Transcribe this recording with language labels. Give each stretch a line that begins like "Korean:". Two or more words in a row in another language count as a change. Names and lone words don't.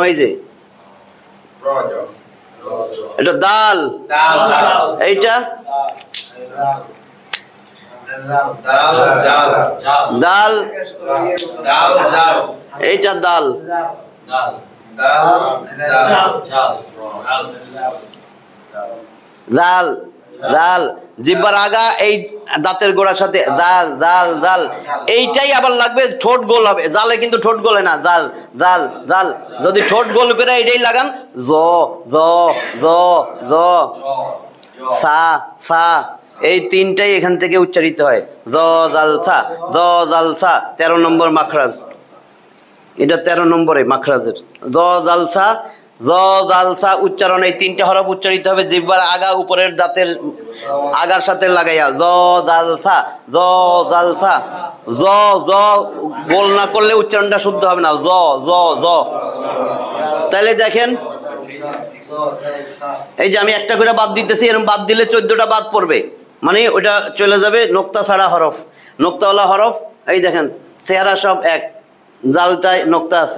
Bangla: এই যে এটা দাল, এইটা দাল, এইটা দাল, দাল দাল জিহ্বার আগা এই দাঁতের গোড়ার সাথে দাল দাল দাল, এইটাই আবার লাগবে, ঠোঁট গোল হবে। জালে কিন্তু ঠোঁট গোলে না, দাল দাল দাল, যদি ঠোঁট গোল করে এইটাই লাগান, জ জ জ জ সা সা, এই 3টাই এখান থেকে উচ্চারিত হয়। জ জাল সা, জ জাল সা 13 নম্বর মাখরাজ, এটা 13 নম্বরে মাখরাজের। জ জাল সা, জ জাল সা উচ্চারণ, এই 3টা হরফ উচ্চারিত হবে জিহ্বার আগা উপরের দাঁতের আগার সাথে লাগাইয়া, জ জাল সা, জ জাল সা। জ জ গোল না করলে উচ্চারণটা শুদ্ধ হবে না, জ জ জ। তাহলে দেখেন এই যে আমি একটা করে বাদ দিতেছি, এরকম বাদ দিলে 14টা বাদ পড়বে, মানে ওইটা চলে যাবে নোক্তা ছাড়া হরফ। নোক্তাওয়ালা হরফ এই দেখেন চেহারা সব এক, জালটায় নোক্তা আছে।